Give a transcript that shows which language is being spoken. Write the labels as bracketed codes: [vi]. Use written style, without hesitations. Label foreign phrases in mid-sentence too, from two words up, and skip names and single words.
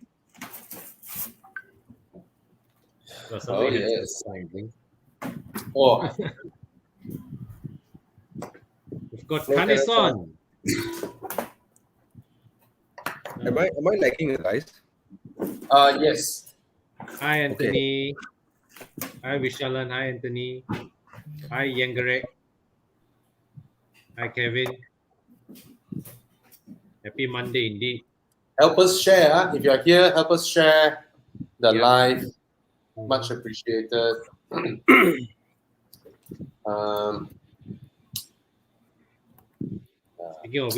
[en] Oh, yes. Signing. Oh, We've got No, Kaneson. Am I lagging, guys? yes. Hi, Anthony. Hi, Vishalan. Hi, Anthony. Hi, Yangarek. Hi, Kevin. Happy Monday indeed. Help us share. If you're here, help us share the Yeah. live. Much appreciated. Speaking of